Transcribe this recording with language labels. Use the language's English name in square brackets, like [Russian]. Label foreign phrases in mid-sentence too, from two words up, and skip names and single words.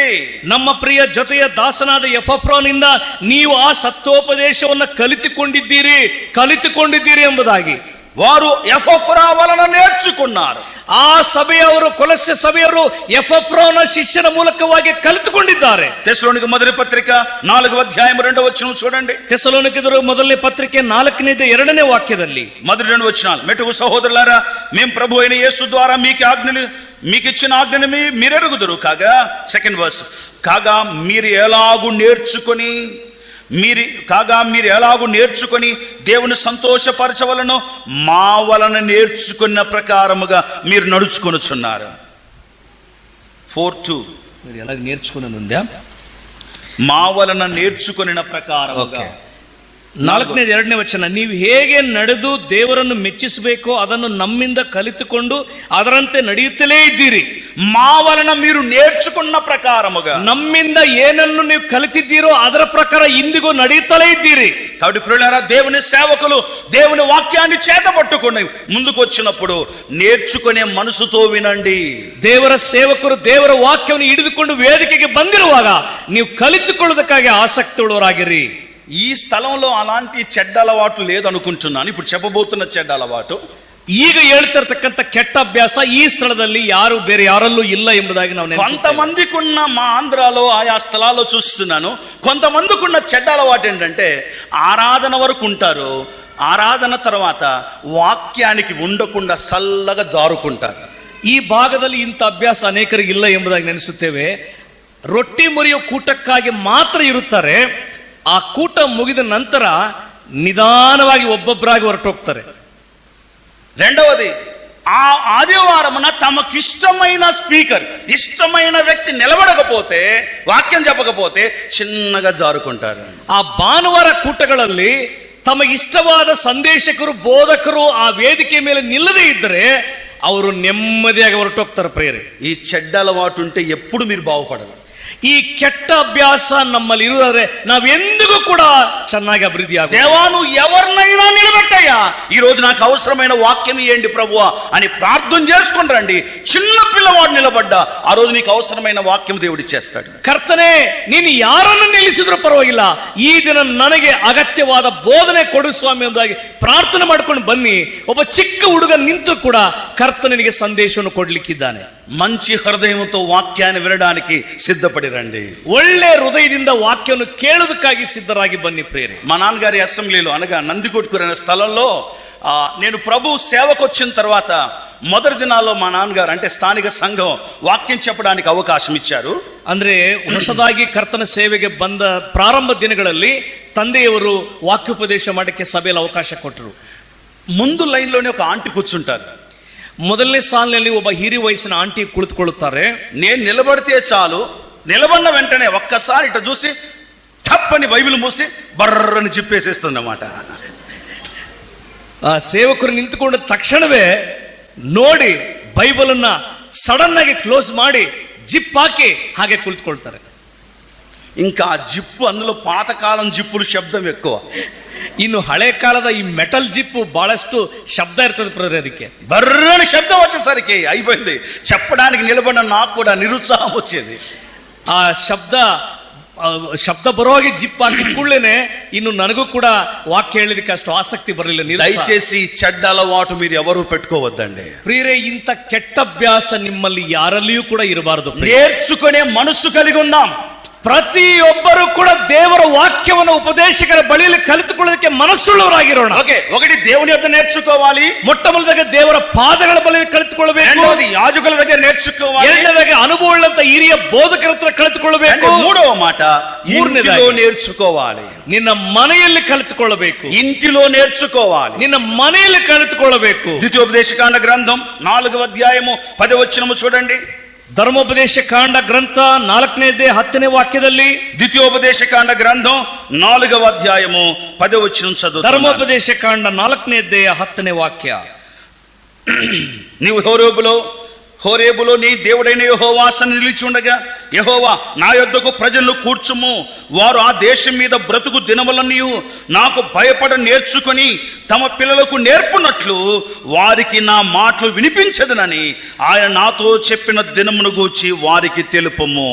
[Kannada] ನಮ್ಮ ಪ್ರಿಯ ಜೊತೆಯ ದಾಸನಾದ ಎಪಫ್ರನಿಂದ ನೀವು ಆ ಸತ್ಯೋಪದೇಶವನ್ನು ಕಲಿತುಕೊಂಡಿದ್ದೀರಿ ಎಂಬುದಾಗಿ [Telugu] వారు ఎపఫ్రా వలన నేర్చుకున్నారు. [Kannada] ಆ ಸಭೆಯವರು, ಕೊಲೊಸ್ಸೆ ಸಭೆಯವರು ಎಪಫ್ರನ ಶಿಷ್ಯನ ಮೂಲಕವಾಗಿ ಕಲಿತುಕೊಂಡಿದ್ದಾರೆ. [Telugu] తెస్సలోనిక మొదటి పత్రిక 4వ అధ్యాయం 2వ వచనం చూడండి. [Kannada] ಥೆಸಲೋನಿಕರು ಮೊದಲನೇ ಪತ್ರಿಕೆ 4ನೇ ವಾಕ್ಯದಲ್ಲಿ [Telugu] మొదటి 2 వచనాలు. మెట్టుకు సహోదరులారా, మేము ప్రభు అయిన యేసు ద్వారా మీకు ఇచ్చిన ఆజ్ఞని మీరెరుగుదురు కాగా, [English] second verse, [Telugu] కాగా మీరు ఎలాగూ నేర్చుకొని దేవుని సంతోషపరచవలను మా వలన నేర్చుకున్న ప్రకారముగా మీరు నడుచుకొనుచున్నారు. 4:2 మీరు ఎలా నేర్చుకున్నది మా వలన నేర్చుకొనిన ప్రకారముగా. [Kannada] 4ನೇ ವಚನ, ನೀವು ಹೇಗೆ ನಡೆದು ದೇವರನ್ನು ಮೆಚ್ಚಿಸಬೇಕೋ ಅದನ್ನು ನಮ್ಮಿಂದ ಕಲಿತುಕೊಂಡು ಅದರಂತೆ ನಡೆಯುತ್ತಲೇ ಇದ್ದೀರಿ. [Telugu] మా వలన మీరు నేర్చుకున్న ప్రకారముగా, [Kannada] ನಮ್ಮಿಂದ ಏನನ್ನು ನೀವು ಕಲಿತಿದ್ದೀರೋ ಅದರ ಪ್ರಕಾರ ಇಂದಿಗೂ ನಡೆಯುತ್ತಲೇ ಇದ್ದೀರಿ. [Telugu] కాబట్టి ప్రియులారా, దేవుని సేవకులు దేవుని వాక్యాన్ని చేతపట్టుకుని ముందుకు వచ్చినప్పుడు నేర్చుకునే మనసుతో వినండి. [Kannada] ದೇವರ ಸೇವಕರು ದೇವರ ವಾಕ್ಯವನ್ನು ಹಿಡಿದುಕೊಂಡು ವೇದಿಕೆಗೆ ಬಂದಿರುವಾಗ ನೀವು ಕಲಿತುಕೊಳ್ಳುವುದಕ್ಕಾಗಿ ಆಸಕ್ತಿ ಉಳ್ಳವರಾಗಿರಿ. [Telugu] ఈ స్థలంలో అలాంటి చెడ్డ అలవాటు లేదనుకుంటున్నాను. ఇప్పుడు చెప్పబోతున్న చెడ్డ అలవాటు, [Kannada] ಈಗ ಹೇಳ್ತಿರ್ತಕ್ಕಂಥ ಕೆಟ್ಟ ಅಭ್ಯಾಸ ಈ ಸ್ಥಳದಲ್ಲಿ ಯಾರು ಬೇರೆ ಯಾರಲ್ಲೂ ಇಲ್ಲ ಎಂಬುದಾಗಿ ನಾವು [Telugu] కొంతమందికున్న, మా ఆంధ్రాలో ఆయా స్థలాల్లో చూస్తున్నాను, కొంతమందికున్న చెడ్డ అలవాటు ఏంటంటే ఆరాధన వరకు ఉంటారు, ఆరాధన తర్వాత వాక్యానికి ఉండకుండా సల్లగా జారుకుంటారు. [Kannada] ಈ ಭಾಗದಲ್ಲಿ ಇಂಥ ಅಭ್ಯಾಸ ಅನೇಕರಿಗೆ ಇಲ್ಲ ಎಂಬುದಾಗಿ ನೆನೆಸುತ್ತೇವೆ. ರೊಟ್ಟಿ ಮುರಿಯೋ ಕೂಟಕ್ಕಾಗಿ ಮಾತ್ರ ಇರುತ್ತಾರೆ. ಆ ಕೂಟ ಮುಗಿದ ನಂತರ ನಿಧಾನವಾಗಿ ಒಬ್ಬೊಬ್ಬರಾಗಿ ಹೊರಟೋಗ್ತಾರೆ. [Telugu] రెండవది, ఆ ఆదివారమున తమకిష్టమైన స్పీకర్, ఇష్టమైన వ్యక్తి నిలబడకపోతే, వాక్యం చెప్పకపోతే చిన్నగా జారుకుంటారు. [Kannada] ಆ ಭಾನುವಾರ ಕೂಟಗಳಲ್ಲಿ ತಮಗಿಷ್ಟವಾದ ಸಂದೇಶಕರು ಬೋಧಕರು ಆ ವೇದಿಕೆ ಮೇಲೆ ನಿಲ್ಲದೇ ಇದ್ದರೆ ಅವರು ನೆಮ್ಮದಿಯಾಗಿ ಹೊರಟೋಗ್ತಾರೆ. ಪ್ರೇರೆ, [Telugu] ఈ చెడ్డ అలవాటు ఉంటే ఎప్పుడు మీరు బాగుపడరు. [Kannada] ಈ ಕೆಟ್ಟ ಅಭ್ಯಾಸ ನಮ್ಮಲ್ಲಿ ಇರುವುದಾದ್ರೆ ನಾವೆಂದಿಗೂ ಕೂಡ ಚೆನ್ನಾಗಿ ಅಭಿವೃದ್ಧಿ ಆಗ. [Telugu] దేవా, నువ్వు ఎవరినైనా నిలబెట్టయ్యా, ఈ రోజు నాకు అవసరమైన వాక్యం ఇవ్వండి ప్రభువా అని ప్రార్థన చేసుకుని రండి. చిన్న పిల్లవాడు నిలబడ్డా ఆ రోజు నీకు అవసరమైన వాక్యం దేవుడు ఇచ్చేస్తాడు. [Kannada] ಕರ್ತನೇ, ನೀನು ಯಾರನ್ನು ನಿಲ್ಲಿಸಿದ್ರು ಪರವಾಗಿಲ್ಲ, ಈ ದಿನ ನನಗೆ ಅಗತ್ಯವಾದ ಬೋಧನೆ ಕೊಡು ಸ್ವಾಮಿ ಎಂಬುದಾಗಿ ಪ್ರಾರ್ಥನೆ ಮಾಡ್ಕೊಂಡು ಬನ್ನಿ. ಒಬ್ಬ ಚಿಕ್ಕ ಹುಡುಗ ನಿಂತು ಕೂಡ ಕರ್ತನಿಗೆ ಸಂದೇಶವನ್ನು ಕೊಡ್ಲಿಕ್ಕಿದ್ದಾನೆ. [Telugu] మంచి హృదయంతో వాక్యాన్ని వినడానికి సిద్ధపడి రండి. [Kannada] ಒಳ್ಳೆ ಹೃದಯದಿಂದ ವಾಕ್ಯವನ್ನು ಕೇಳುವುದಕ್ಕಾಗಿ ಸಿದ್ಧರಾಗಿ ಬನ್ನಿ ಪ್ರೇರೆ. [Telugu] మా నాన్నగారి అసెంబ్లీలో అనగా నందికొట్కూరు అనే స్థలంలో నేను ప్రభు సేవకు వచ్చిన తర్వాత మొదటి దినాల్లో మా నాన్నగారు అంటే స్థానిక సంఘం వాక్యం చెప్పడానికి అవకాశం ఇచ్చారు. [Kannada] ಅಂದ್ರೆ ಹೊಸದಾಗಿ ಕರ್ತನ ಸೇವೆಗೆ ಬಂದ ಪ್ರಾರಂಭ ದಿನಗಳಲ್ಲಿ ತಂದೆಯವರು ವಾಕ್ಯೋಪದೇಶ ಮಾಡಕ್ಕೆ ಸಭೆಯಲ್ಲಿ ಅವಕಾಶ ಕೊಟ್ಟರು. [Telugu] ముందు లైన్లోనే ఒక ఆంటీ కూర్చుంటారు. [Kannada] ಮೊದಲನೇ ಸಾಲಿನಲ್ಲಿ ಒಬ್ಬ ಹಿರಿಯ ವಯಸ್ಸಿನ ಆಂಟಿ ಕುಳಿತುಕೊಳ್ಳುತ್ತಾರೆ. [Telugu] నేను నిలబడితే చాలు, నిలబడిన వెంటనే ఒక్కసారి ఇట చూసి తప్పని బైబిల్ మూసి బర్రని జిప్పేసేస్తుంది అన్నమాట. [Kannada] ಆ ಸೇವಕರು ನಿಂತುಕೊಂಡ ತಕ್ಷಣವೇ ನೋಡಿ ಬೈಬಲ್ ಅನ್ನ ಸಡನ್ ಆಗಿ ಕ್ಲೋಸ್ ಮಾಡಿ ಜಿಪ್ ಹಾಕಿ ಹಾಗೆ ಕುಳಿತುಕೊಳ್ತಾರೆ. [Telugu] ఇంకా ఆ జిప్పు, అందులో పాతకాలం జిప్పులు శబ్దం ఎక్కువ. [Kannada] ಇನ್ನು ಹಳೆ ಕಾಲದ ಈ ಮೆಟಲ್ ಜಿಪ್ಪು ಬಹಳಷ್ಟು ಶಬ್ದ ಇರ್ತದೆ ಪ್ರದ್ರೆ. ಅದಕ್ಕೆ [Telugu] బర్రని శబ్దం వచ్చేసరికి అయిపోయింది. చెప్పడానికి నిలబడిన నాకు కూడా నిరుత్సాహం వచ్చేది. [Kannada] ಆ ಶಬ್ದ ಬರುವಾಗಿ ಜಿಪ್ ಹಾಕಿ ಕೂಡಲೇನೆ ಇನ್ನು ನನಗೂ ಕೂಡ ವಾಕ್ಯ ಹೇಳಲಿಕ್ಕೆ ಅಷ್ಟು ಆಸಕ್ತಿ ಬರಲಿಲ್ಲ. [Telugu] దయచేసి చెడ్డ అలవాటు మీరు ఎవరు పెట్టుకోవద్దండి. [Kannada] ಪ್ರಿಯರೇ, ಇಂಥ ಕೆಟ್ಟ ಅಭ್ಯಾಸ ನಿಮ್ಮಲ್ಲಿ ಯಾರಲ್ಲಿಯೂ ಕೂಡ ಇರಬಾರದು. [Telugu] నేర్చుకునే మనసు కలిగి ఉందాం. [Kannada] ಪ್ರತಿಯೊಬ್ಬರು ಕೂಡ ದೇವರ ವಾಕ್ಯವನ್ನು ಉಪದೇಶಕರ ಬಳಿಯಲ್ಲಿ ಕಲಿತುಕೊಳ್ಳೋದಕ್ಕೆ ಮನಸ್ಸುಳ್ಳವರಾಗಿರೋಣ. [Telugu] ఒకటి దేవుని యొక్క నేర్చుకోవాలి. [Kannada] ಮೊಟ್ಟ ಮೊದಲಾಗಿ ದೇವರ ಪಾದಗಳ ಬಳಿಯಲ್ಲಿ ಕಲಿತುಕೊಳ್ಳಬೇಕು. [Telugu] రెండవది యాజకుల దగ్గర నేర్చుకోవాలి. [Kannada] ಎರಡನೇದಾಗಿ ಅನುಭವ ಉಳ್ಳಂತ ಹಿರಿಯ ಬೋಧಕರ ಹತ್ರ ಕಲಿತುಕೊಳ್ಳಬೇಕು. [Telugu] మూడవ మాట, ఇంటిలో నేర్చుకోవాలి. [Kannada] ನಿನ್ನ ಮನೆಯಲ್ಲಿ ಕಲಿತುಕೊಳ್ಳಬೇಕು. [Telugu] ఇంటిలో నేర్చుకోవాలి. [Kannada] ನಿನ್ನ ಮನೆಯಲ್ಲಿ ಕಲಿತುಕೊಳ್ಳಬೇಕು. [Telugu] ద్వితీయోపదేశకాండ గ్రంథం 4వ అధ్యాయము 10వ వచనము చూడండి. [Kannada] ಧರ್ಮೋಪದೇಶ ಕಾಂಡ ಗ್ರಂಥ 4ನೇ 10ನೇ ವಾಕ್ಯದಲ್ಲಿ, [Telugu] ద్వితీయోపదేశకాండ గ్రంథం 4వ అధ్యాయము 10వ వచనం చదువు. [Kannada] ಧರ್ಮೋಪದೇಶ ಕಾಂಡ 4ನೇ 10ನೇ ವಾಕ್ಯ. [Telugu] నీవు హోరేబులో నీ దేవుడైన యెహోవా సన్నిధిని నిలిచి ఉండగా, యెహోవా నా యొద్దకు ప్రజలను కూర్చుము, వారు ఆ దేశం మీద బ్రతుకు దినములన్నీ నాకు భయపడ నేర్చుకొని తమ పిల్లలకు నేర్పునట్లు వారికి నా మాటలు వినిపించదనని ఆయన నాతో చెప్పిన దినమును గూర్చి వారికి తెలుపుము.